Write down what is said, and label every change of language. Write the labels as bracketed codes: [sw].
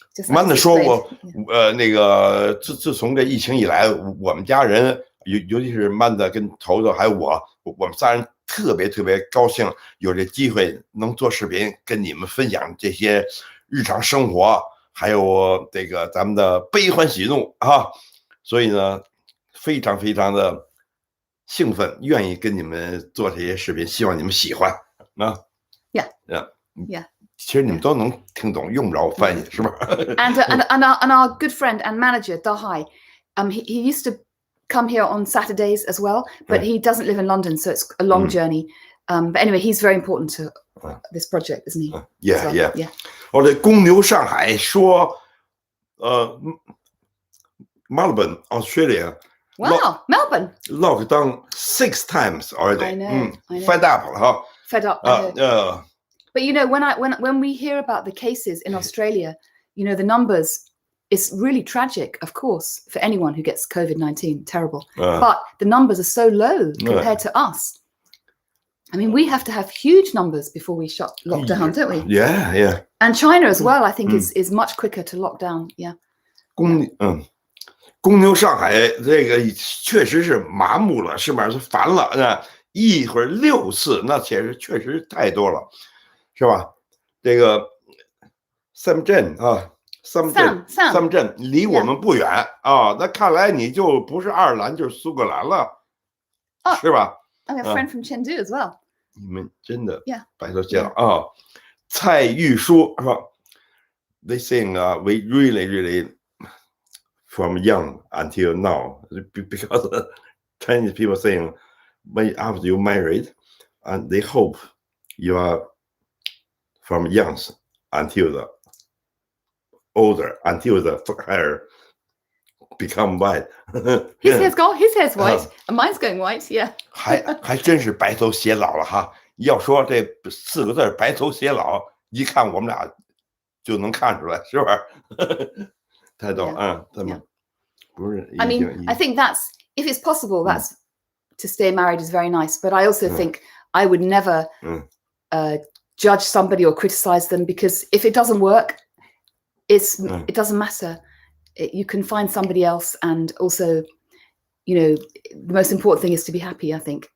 [zh] 慢的说过，那个自从这疫情以来，我们家人尤其是曼的跟头头还有我们仨人特别高兴，有这机会能做视频跟你们分享这些日常生活，还有这个咱们的悲欢喜怒啊，所以呢，非常的兴奋，愿意跟你们做这些视频，希望你们喜欢啊。 [en] Yeah. [zh] 其实你们都能听懂，用不着翻译，是吧？ [en] And our good friend and manager Dahai, he used to come here on Saturdays as well, but he doesn't live in London, so it's a long journey. But anyway, he's very important to this project, isn't he? Yeah. [zh] 我这公牛上海说Melbourne, Australia. [en] Wow, Melbourne. Locked down 6 times already. I know. Fed up [zh] 了哈。 [en] Fed up. But when we hear about the cases in Australia, the numbers, it's really tragic, of course, for anyone who gets COVID-19, terrible. But the numbers are so low compared to us. I mean, we have to have huge numbers before we lock down, don't we? Yeah. And China as well, I think, is much quicker to lock down. Yeah. [zh] 公牛上海这个确实是麻木了，是吧？是烦了，一会儿6次，那确实太多了。是吧？这个Sam Jen Sam 镇离我们不远啊。那看来你就不是爱尔兰就是苏格兰了，是吧 [en] I have a friend from Chengdu as well. [zh] 你们真的 [en] Yeah. [zh] 白头偕老啊。蔡玉书是吧 [en] ？They saying we really from young until now because Chinese people saying when after you married and they hope you are from young until the older until the hair become white. His hair's white, and mine's going white. Yeah. [zh] 还真是白头偕老了哈。要说这4个字白头偕老，一看我们俩就能看出来，是吧？太逗啊，他们不是。 [en] I mean, I think that's if it's possible, that's to stay married is very nice. But I also think I would never judge somebody or criticize them because if it doesn't work, it doesn't matter. You can find somebody else, and also, the most important thing is to be happy. I think.